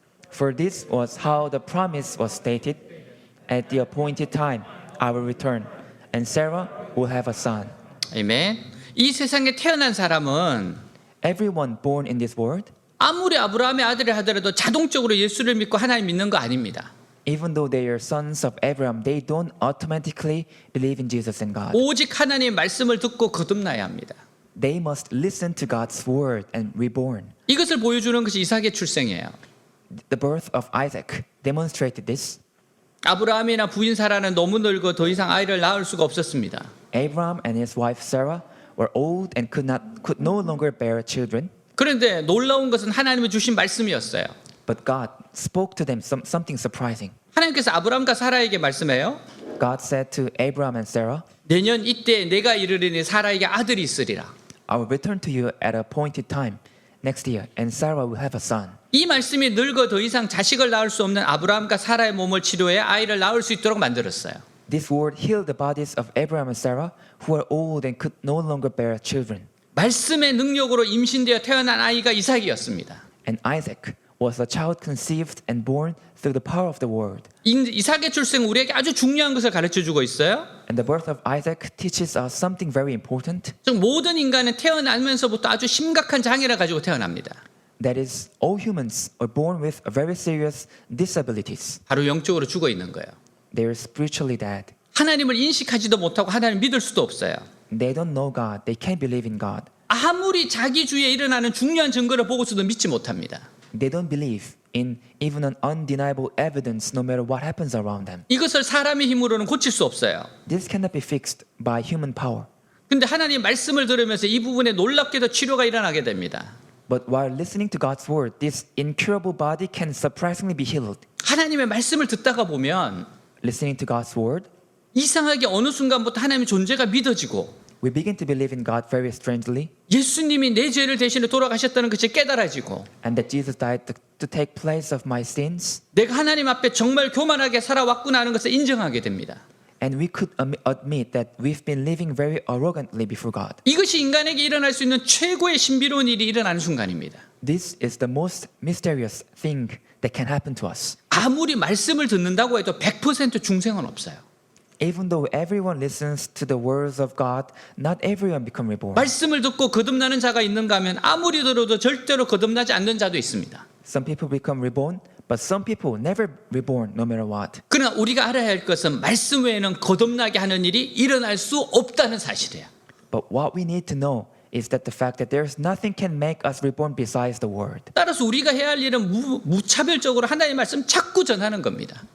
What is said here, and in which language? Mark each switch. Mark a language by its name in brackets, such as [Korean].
[English] For this was how the promise was stated: at the appointed time I will return, and Sarah will have a son. [Korean] 아멘. 이 세상에 태어난 사람은 [English] Everyone born in this world, [Korean] 아무리 아브라함의 아들을 하더라도 자동적으로 예수를 믿고 하나님 믿는 거 아닙니다. [English] even though they are sons of Abraham, they don't automatically believe in Jesus and God. [Korean] 오직 하나님의 말씀을 듣고 거듭나야 합니다. [English] They must listen to God's word and reborn. [Korean] 이것을 보여주는 것이 이삭의 출생이에요. [English] The birth of Isaac demonstrated this. [Korean] 아브라함이나 부인 사라는 너무 늙어 더 이상 아이를 낳을 수가 없었습니다. [English] Abraham and his wife Sarah were old and could no longer bear children. [Korean] 그런데 놀라운 것은 하나님이 주신 말씀이었어요. [English] But God spoke to them something surprising. [Korean] 하나님께서 아브라함과 사라에게 말씀해요. [English] God said to Abraham and Sarah, [Korean] 내년 이때 내가 이르리니 사라에게 아들이 있으리라. [English] I will return to you at a appointed time next year, and Sarah will have a son. [Korean] 이 말씀이 늙어 더 이상 자식을 낳을 수 없는 아브라함과 사라의 몸을 치료해 아이를 낳을 수 있도록 만들었어요. [English] This word healed the bodies of Abraham and Sarah, who were old and could no longer bear children. [Korean] 말씀의 능력으로 임신되어 태어난 아이가 이삭이었습니다. [English] And Isaac was a child conceived and born through the power of the word. [Korean] 이삭의 출생은 우리에게 아주 중요한 것을 가르쳐주고 있어요. [English] And the birth of Isaac teaches us something very important. [Korean] 즉 모든 인간은 태어나면서부터 아주 심각한 장애를 가지고 태어납니다. [English] That is, all humans are born with very serious disabilities. [Korean] 바로 영적으로 죽어 있는 거예요. [English] They are spiritually dead. [Korean] 하나님을 인식하지도 못하고 하나님 믿을 수도 없어요. [English] They don't know God. They can't believe in God. [Korean] 아무리 자기 주위에 일어나는 중요한 증거를 보고서도 믿지 못합니다. [English] They don't believe in even an undeniable evidence no matter what happens around them. [Korean] 이것을 사람의 힘으로는 고칠 수 없어요. [English] This cannot be fixed by human power. [Korean] 근데 하나님 말씀을 들으면서 이 부분에 놀랍게도 치료가 일어나게 됩니다. [English] But while listening to God's word, this incurable body can surprisingly be healed. [Korean] 하나님의 말씀을 듣다가 보면 [English] Listening to God's word, [Korean] 이상하게 어느 순간부터 하나님의 존재가 믿어지고 [English] we begin to believe in God very strangely, [Korean] 예수님이 내 죄를 대신해 돌아가셨다는 것이 깨달아지고 [English] and that Jesus died to take place of my sins, [Korean] 내가 하나님 앞에 정말 교만하게 살아왔구나 하는 것을 인정하게 됩니다. [English] and we could admit that we've been living very arrogantly before God. [Korean] 이것이 인간에게 일어날 수 있는 최고의 신비로운 일이 일어나는 순간입니다. [English] This is the most mysterious thing that can happen to us. [Korean] 아무리 말씀을 듣는다고 해도 100% 중생은 없어요. [English] Even though everyone listens to the words of God, not everyone become reborn. [Korean] 말씀을 듣고 거듭나는 자가 있는가 하면 아무리 들어도 절대로 거듭나지 않는 자도 있습니다. [English] Some people become reborn, but some people never reborn no matter what. [Korean] 그러나 우리가 알아야 할 것은 말씀 외에는 거듭나게 하는 일이 일어날 수 없다는 사실이에요. [English] But what we need to know is that the fact that there's nothing can make us reborn besides the word. [Korean] 따라서 우리가 해야 할 일은 무차별적으로 하나님의 말씀 자꾸 전하는 겁니다.